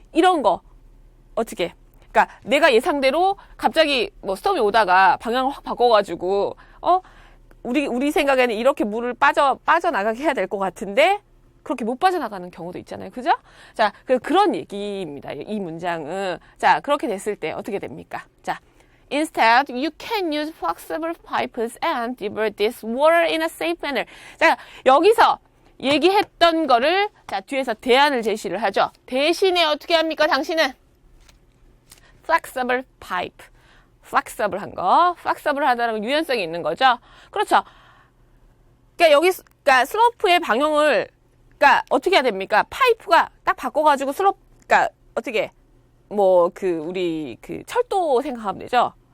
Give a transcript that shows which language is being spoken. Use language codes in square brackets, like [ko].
[ko] 이런 거 어떻게? 그러니까 내가 예상대로 갑자기 뭐 스톰이 오다가 방향을 확 바꿔가지고 우리 생각에는 이렇게 물을 빠져나가게 해야 될 것 같은데 그렇게 못 빠져나가는 경우도 있잖아요. 그죠? 자, 그런 얘기입니다. 이 문장은. 자, 그렇게 됐을 때 어떻게 됩니까? [en] 자, Instead, you can use flexible pipes and divert this water in a safe manner. [ko] 자, 여기서 얘기했던 거를 자, 뒤에서 대안을 제시를 하죠. 대신에 어떻게 합니까? [en] 당신은 flexible pipe. [ko] flexible한 거. flexible 하다는 건 유연성이 있는 거죠. 그렇죠. 그러니까 슬로프의 방향을 그러니까 어떻게 해야 됩니까? 파이프가 딱 바꿔가지고 그러니까 어떻게 우리 철도 생각하면 되죠.